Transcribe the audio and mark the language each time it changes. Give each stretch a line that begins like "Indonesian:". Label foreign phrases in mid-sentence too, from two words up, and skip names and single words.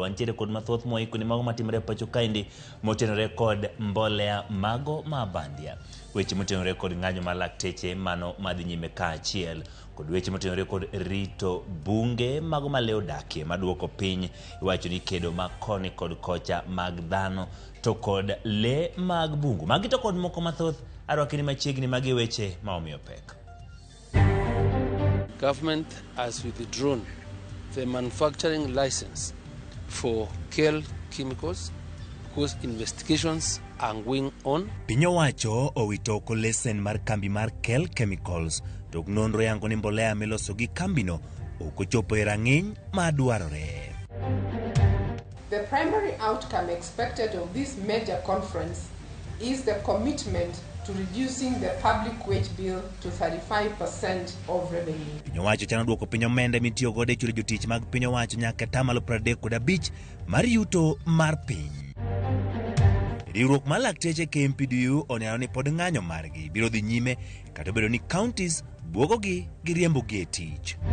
Luo (Kenya and Tanzania): Wantiere kod mathoth moiko ni mago matimore pacho kaendi motenore kod mbolea mago ma bandia, weche motenore kod ng'anyo mar lakteche mano madhi nyime kaachiel kod weche motenore kod rito bunge mago ma leo dakie maduoko piny iwacho ni kedo makoni kod kocha mag dhano to kod le mag bungu. Magi to kod moko mathoth arwakini machiegni magi weche ma omiyo pek.
English: Government has withdrawn the manufacturing license for KEL chemicals because investigations are going on.
Luo (Kenya and Tanzania): Piny owacho owito ko lesen mar kambi mar KEL chemicals to nonro yango ni mbolea miloso gi kambino ok ochopo e rang'iny madwarore.
English: The primary outcome expected of this major conference is the commitment to reducing the public wage bill to 35% of revenue.
Luo (Kenya and Tanzania): Piny owacho chano duoko piny omenda mitiyo godo e chulo jotich mag piny owacho nyaka 35% mar yuto mar piny. Riwruok mar lakteche KMPDU oneno ni pod ng'anyo margi biro dhi nyime kata bedo ni counties buogogi gi riembogi e tich.